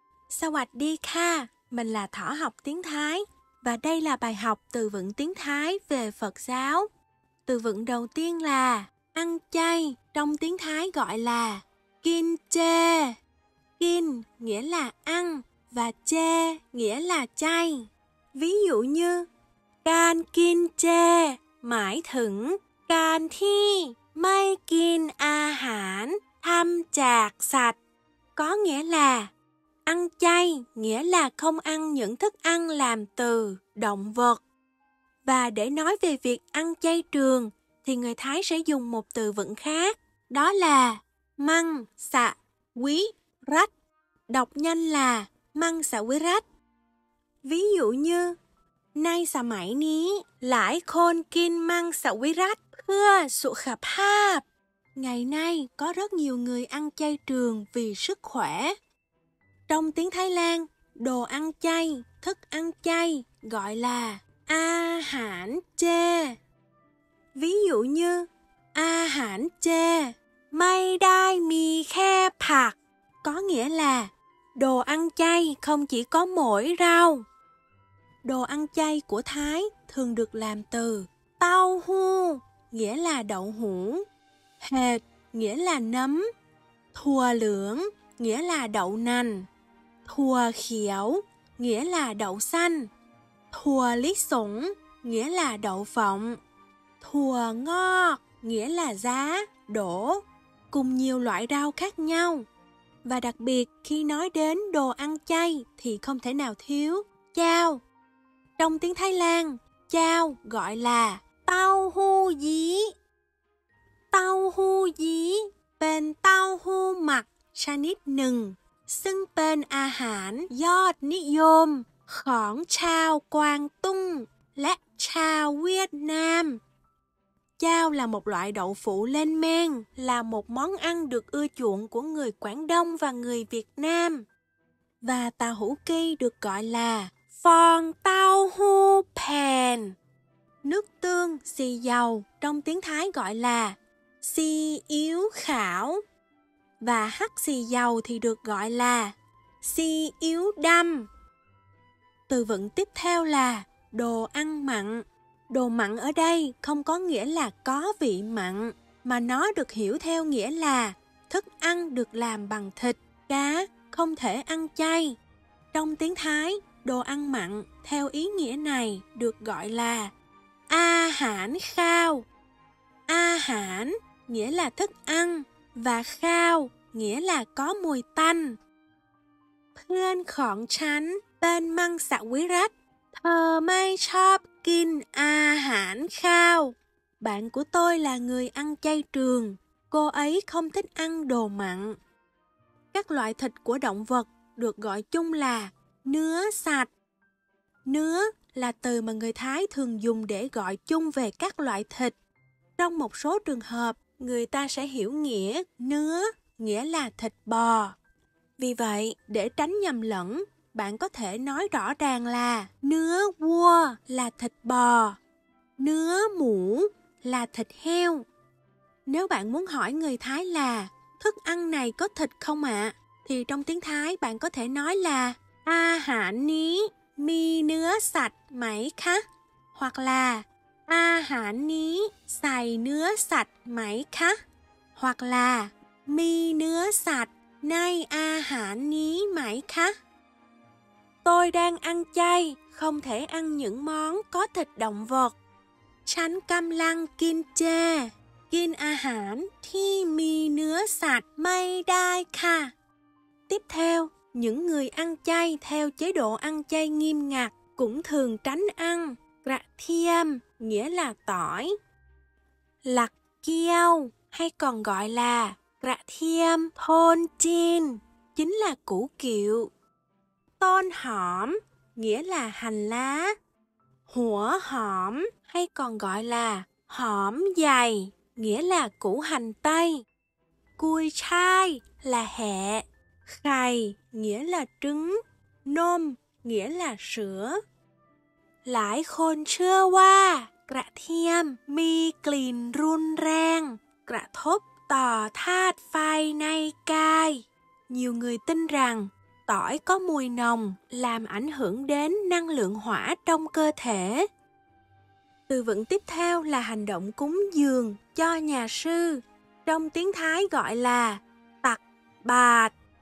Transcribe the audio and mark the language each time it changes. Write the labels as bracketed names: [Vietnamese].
[Vietnamese] Sawadee-kha, mình là Thỏ học tiếng Thái và đây là bài học từ vựng tiếng Thái về Phật giáo. Từ vựng đầu tiên là ăn chay, trong tiếng Thái gọi là kin chê. Kin nghĩa là ăn và chê nghĩa là chay. Ví dụ như [Thai] การกินเจหมายถึงการที่ไม่กินอาหารทำจากสัตว์ [Vietnamese] có nghĩa là ăn chay nghĩa là không ăn những thức ăn làm từ động vật. Và để nói về việc ăn chay trường thì người Thái sẽ dùng một từ vựng khác, đó là măng xạ quý rách. Đọc nhanh là măng xạ quý rách. Ví dụ như [Thai] ในสมัยนี้หลายคนกินมังสวิรัติเพื่อสุขภาพ. [Vietnamese] Ngày nay có rất nhiều người ăn chay trường vì sức khỏe. Trong tiếng Thái Lan, đồ ăn chay, thức ăn chay gọi là a hản chê. Ví dụ như a hản chê [Thai] ไม่ได้มีแค่ผัก, [Vietnamese] có nghĩa là đồ ăn chay không chỉ có mỗi rau. Đồ ăn chay của Thái thường được làm từ tau hu, nghĩa là đậu hũ, hệt, nghĩa là nấm, thùa lưỡng, nghĩa là đậu nành, thùa khiểu, nghĩa là đậu xanh, thùa lý sủng, nghĩa là đậu phộng, thùa ngo, nghĩa là giá, đỗ, cùng nhiều loại rau khác nhau. Và đặc biệt khi nói đến đồ ăn chay thì không thể nào thiếu chao. Trong tiếng Thái Lan, chao gọi là tau hu dí. [Thai] Tau hu dí เป็นเต้าหู้หมักชนิดหนึ่งซึ่งเป็นอาหารยอดนิยมของชาวกวางตุ้งและชาวเวียดนาม [Vietnamese] Chao là một loại đậu phụ lên men, là một món ăn được ưa chuộng của người Quảng Đông và người Việt Nam. Và tàu hũ kỳ được gọi là phòn tau hu phèn. Nước tương, xì dầu trong tiếng Thái gọi là xì yếu khảo. Và hắc xì dầu thì được gọi là xì yếu đâm. Từ vựng tiếp theo là đồ ăn mặn. Đồ mặn ở đây không có nghĩa là có vị mặn, mà nó được hiểu theo nghĩa là thức ăn được làm bằng thịt, cá, không thể ăn chay. Trong tiếng Thái, đồ ăn mặn theo ý nghĩa này được gọi là a hản khao. A hản nghĩa là thức ăn và khao nghĩa là có mùi tanh. [Thai] เพื่อนของฉันเป็นมังสวิรัติ เธอไม่ชอบกินอาหารข้าว. [Vietnamese] Bạn của tôi là người ăn chay trường. Cô ấy không thích ăn đồ mặn. Các loại thịt của động vật được gọi chung là nứa sạch. Nứa là từ mà người Thái thường dùng để gọi chung về các loại thịt. Trong một số trường hợp, người ta sẽ hiểu nghĩa nứa nghĩa là thịt bò. Vì vậy, để tránh nhầm lẫn, bạn có thể nói rõ ràng là nứa vua là thịt bò, nứa mũ là thịt heo. Nếu bạn muốn hỏi người Thái là thức ăn này có thịt không ạ? Thì trong tiếng Thái bạn có thể nói là a hản ní mi nứa sạch mấy khá? Hoặc là a hản ní xài nứa sạch mấy khá? Hoặc là mi nứa sạch nay a hản ní mấy khá? Tôi đang ăn chay, không thể ăn những món có thịt động vật. [Thai] ฉันกำลังกินเจ กินอาหารที่มีเนื้อสัตว์ไม่ได้ค่ะ. [Vietnamese] Tiếp theo, những người ăn chay theo chế độ ăn chay nghiêm ngặt cũng thường tránh ăn gạ thiêm, nghĩa là tỏi. Lạc kiêu hay còn gọi là gạ thiêm thôn chin, chính là củ kiệu. Tôn hỏm nghĩa là hành lá. Hủa hõm hay còn gọi là hõm dày, nghĩa là củ hành tây. Cui chai là hẹ, khày nghĩa là trứng, nôm nghĩa là sữa. [Thai] Lãi khôn chưaว่ากระเทียมมีกลิ่นรุนแรงกระทบต่อธาตุไฟในกาย. [Vietnamese] Nhiều người tin rằng tỏi có mùi nồng làm ảnh hưởng đến năng lượng hỏa trong cơ thể. Từ vựng tiếp theo là hành động cúng dường cho nhà sư. Trong tiếng Thái gọi là tặc bạt.